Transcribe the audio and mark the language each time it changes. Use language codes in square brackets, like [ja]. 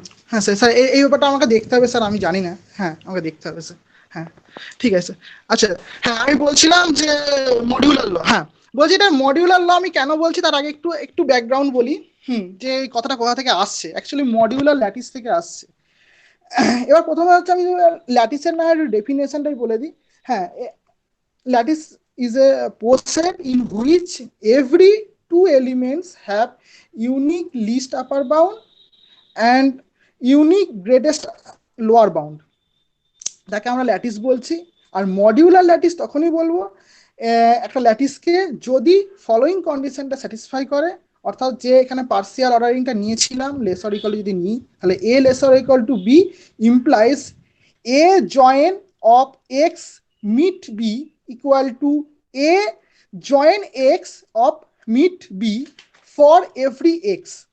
[bn] হ্যাঁ sir, sir এই ব্যাপারটা আমাকে দেখতে হবে স্যার, আমি জানি না। হ্যাঁ আমাকে দেখতে হবে স্যার। হ্যাঁ ঠিক আছে। আচ্ছা হ্যাঁ, আমি বলছিলাম যে মডিউলার ল, হ্যাঁ বলছি এটা মডিউলার ল আমি কেন বলছি তার আগে একটু ব্যাকগ্রাউন্ড বলি। যে এই কথাটা কোথা থেকে আসছে, অ্যাকচুয়ালি মডিউলার ল্যাটিস থেকে আসছে। এবার প্রথমে হচ্ছে আমি ল্যাটিসের না ডেফিনেশনটাই বলে দিই। [en] হ্যাঁ, lattice is a poset in which every two elements have unique least upper bound and unique greatest lower bound, [bn] যাকে আমরা ল্যাটিস বলছি। আর মডিউলার ল্যাটিস তখনই বলবো একটা ল্যাটিসকে যদি ফলোইং কন্ডিশনটা স্যাটিসফাই করে, অর্থাৎ যে এখানে পার্সিয়াল অর্ডারিংটা নিয়েছিলাম লেসার ইকুয়াল যদি নিই, তাহলে এ laser equal to B implies A join of x meet B equal to A join x of meet B for every x.